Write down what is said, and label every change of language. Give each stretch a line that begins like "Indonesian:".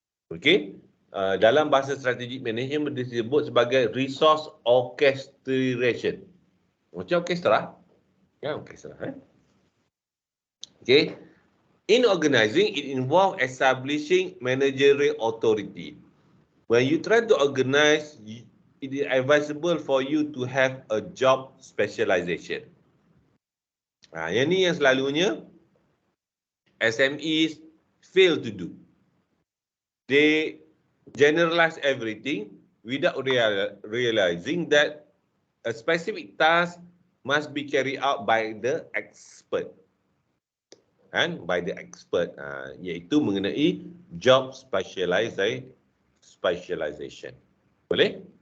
Malay: Okay, dalam bahasa strategic management disebut sebagai resource orchestration. Macam orkestra? Ya, orkestra.
English: Okay, in organizing, it involves establishing managerial authority. When you try to organize, it is advisable for you to have a job specialization.
Malay: Yang ni yang selalunya SMEs
English: fail to do. They generalize everything without realizing that a specific task must be carried out by the expert. And by the expert,
Malay: iaitu mengenai
English: job specialization.
Malay: Boleh?